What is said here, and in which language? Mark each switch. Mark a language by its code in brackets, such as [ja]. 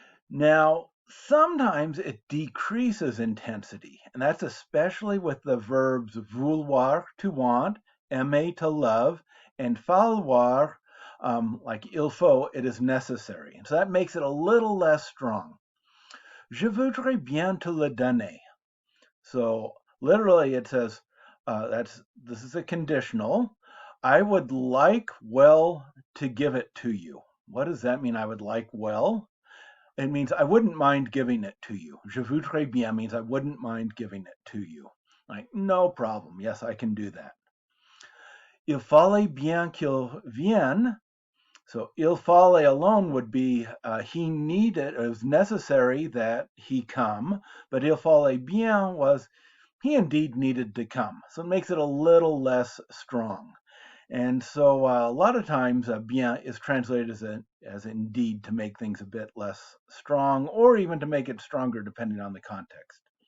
[en] Now, sometimes it decreases intensity, and that's especially with the verbs vouloir, to want, aimer, to love, and falloir, like il faut, it is necessary. So that makes it a little less strong. [fr] Je voudrais bien te le donner. [en] So literally it says, this is a conditional. I would like well to give it to you. What does that mean, I would like well? It means I wouldn't mind giving it to you. [fr] Je voudrais bien [en] means I wouldn't mind giving it to you. Like, no problem. Yes, I can do that. [fr] Il fallait bien qu'il vienne. [en] So il fallait alone would be he needed, it was necessary that he come, but [fr] il fallait bien [en] was he indeed needed to come. So it makes it a little less strong. And so a lot of times bien is translated as indeed to make things a bit less strong or even to make it stronger depending on the context.